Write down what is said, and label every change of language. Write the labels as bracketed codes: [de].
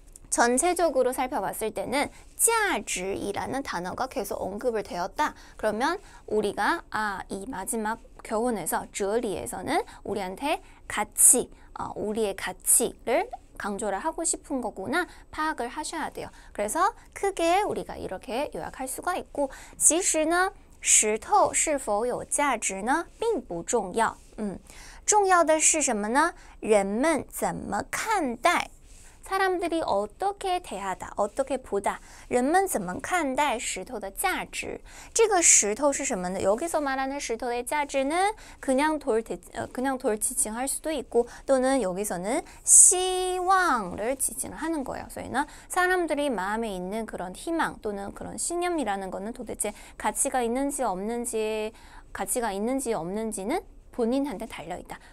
[ko] 전체적으로 살펴봤을 때는 价值이라는 단어가 계속 언급을 되었다. 그러면 우리가 이 마지막 교훈에서 哲理에서는 우리한테 가치, 우리의 가치를 강조를 하고 싶은 거구나 파악을 하셔야 돼요. 그래서 크게 우리가 이렇게 요약할 수가 있고 [zh] 其实呢石头是否有价值呢并不重要。重要的是什么呢？人们怎么看待 [ko] 사람들이 어떻게 대하다, 어떻게 보다, [zh] 人们怎么看待石头的价值这个石头是什么呢? [ko] 여기서 말하는 石头的价值는 그냥 돌 지칭할 수도 있고 또는 여기서는希望를 지칭을 하는 거예요. 그래서 사람들이 마음에 있는 그런 희망 또는 그런 신념이라는 거는 도대체 가치가 있는지 없는지는 본인한테 달려있다.